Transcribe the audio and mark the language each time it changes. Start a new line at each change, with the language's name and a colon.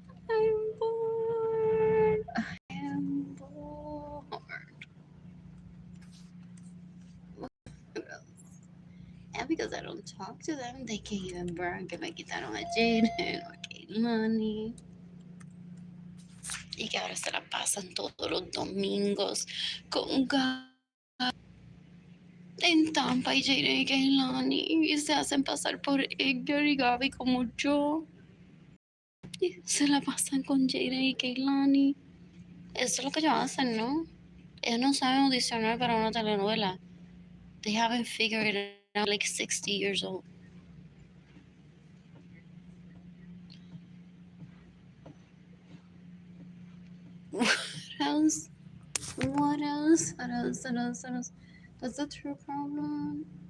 English: I'm bored. I am bored. What else? And because I don't talk to them, they can't even brag
Spanish: que me quitaron a Jaden o a Keilani. Y que ahora se la pasan todos los domingos con en Tampa y Jaden y Keilani. Y se hacen pasar por Edgar y Gaby como yo. Y se la pasan con Jaden y Keilani. Eso es lo que ellos hacen, ¿no? Ellos no saben audicionar para una telenovela.
English: They haven't figured it out, like 60 years old. What else? What else? What else? What else? What else? That's a true problem.